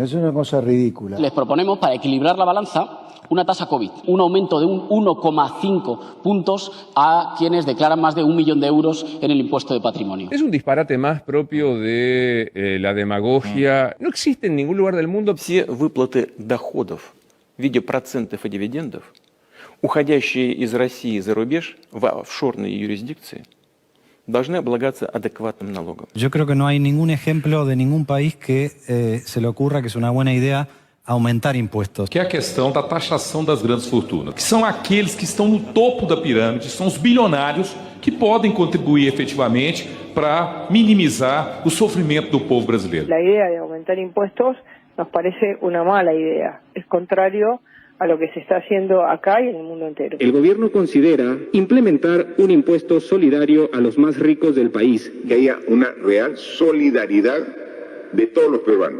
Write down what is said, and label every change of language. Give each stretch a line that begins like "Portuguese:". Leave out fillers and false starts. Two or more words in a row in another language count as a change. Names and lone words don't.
Spanish: Es una cosa ridícula. Les proponemos, para equilibrar la balanza, una tasa COVID, un aumento de un 1,5 puntos a quienes declaran más de 1 millón de euros en el impuesto de patrimonio. Es un disparate más propio de la demagogia. No existe en ningún lugar del mundo.
Russian: Все выплаты доходов в виде процентов и дивидендов, уходящие из России за рубеж в офшорные юрисдикции, должны облагаться адекватным налогом.
Spanish: Yo creo que no hay ningún ejemplo de ningún país que se le ocurra que es una buena idea aumentar impostos.
Portuguese: Que é a questão da taxação das grandes fortunas, que são aqueles que estão no topo da pirâmide, são os bilionários que podem contribuir efetivamente para minimizar o sofrimento do povo brasileiro.
Spanish: La idea de aumentar impuestos nos parece una mala idea, es contrario a lo que se está haciendo acá y en el mundo entero. El gobierno considera implementar un impuesto solidario a los más ricos del país. Que haya una real solidaridad de todos los peruanos.